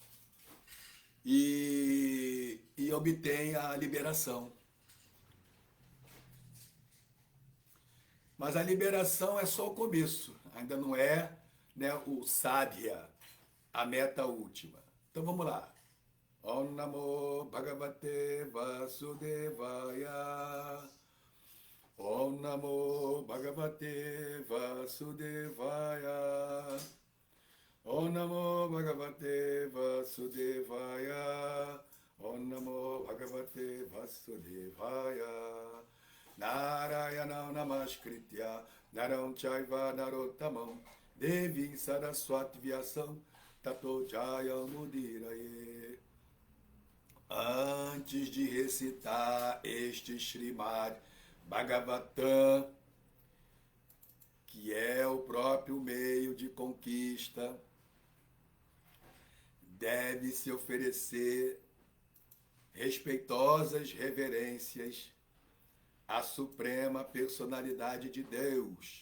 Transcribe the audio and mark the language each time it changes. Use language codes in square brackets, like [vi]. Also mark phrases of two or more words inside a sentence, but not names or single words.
[pt] E obtêm a liberação. Mas a liberação é só o começo, ainda não é, né, o sadhya, a meta última. Então vamos lá. [sa] Om Namo Bhagavate Vasudevaya. Om Namo Bhagavate Vasudevaya. Om Namo Bhagavate Vasudevaya. Om Namo Bhagavate Vasudevaya. Narayana Namaskritya Naram Chaiva Narottamam Devim Saraswati Vyasam Tato Jaya Mudiraye. [pt] Antes de recitar este Srimad Bhagavatam, que é o próprio meio de conquista, deve-se oferecer respeitosas reverências à suprema personalidade de Deus,